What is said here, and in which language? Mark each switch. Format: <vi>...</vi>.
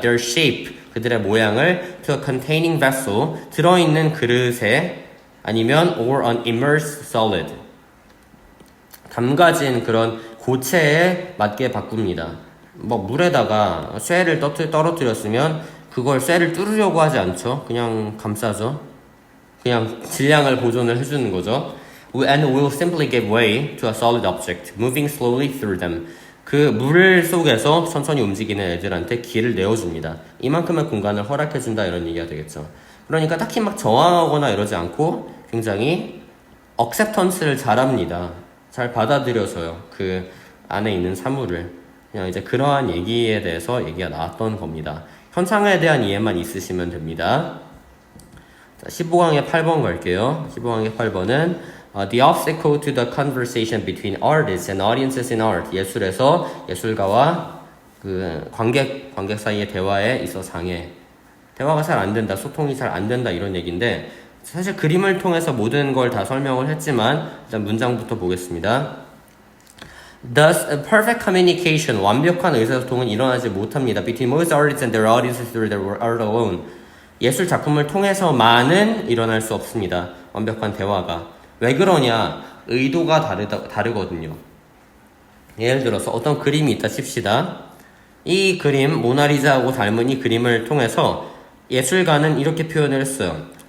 <en>Their shape,</en> <ko>그들의 모양을</ko> <en>to a containing vessel,</en> <ko>들어있는 그릇에 아니면</ko> <en>or an immersed solid,</en> <ko>담가진 그런 고체에 맞게 바꿉니다. 물에다가 쇠를 떨어뜨렸으면 그걸 쇠를 뚫으려고 하지 않죠. 그냥 감싸죠. 그냥 질량을 보존을 해주는 거죠.</ko> <en>and will simply give way to a solid object, moving slowly through them.</en> <ko>그 물 속에서 천천히 움직이는 애들한테 길을 내어줍니다. 이만큼의 공간을 허락해준다 이런 얘기가 되겠죠. 그러니까 딱히 막 저항하거나 이러지 않고 굉장히 acceptance를 잘합니다. 잘 받아들여줘요. 그 안에 있는 사물을. 그냥 이제 그러한 얘기에 대해서 얘기가 나왔던 겁니다. 현상에 대한 이해만 있으시면 됩니다. 자, 15강의 8번 갈게요. 15강의 8번은</ko> <en>The obstacle to the conversation between artists and audiences in art.</en> <ko>예술에서 예술가와 그 관객 사이의 대화에 있어 장애. 대화가 잘 안 된다, 소통이 잘 안 된다 이런 얘기인데 사실 그림을 통해서 모든 걸 다 설명을 했지만 일단 문장부터 보겠습니다.</ko> <en>Thus, a perfect communication,</en> <ko>완벽한 의사소통은 일어나지 못합니다.</ko> <en>Between most artists and their audiences through their art alone.</en> <ko>예술 작품을 통해서만은 일어날 수 없습니다. 완벽한 대화가. 왜 그러냐? 의도가 다르거든요. 예를 들어서 어떤 그림이 있다 칩시다. 이 그림, 모나리자하고 닮은 이 그림을 통해서 예술가는 이렇게 표현을 했어요.</ko>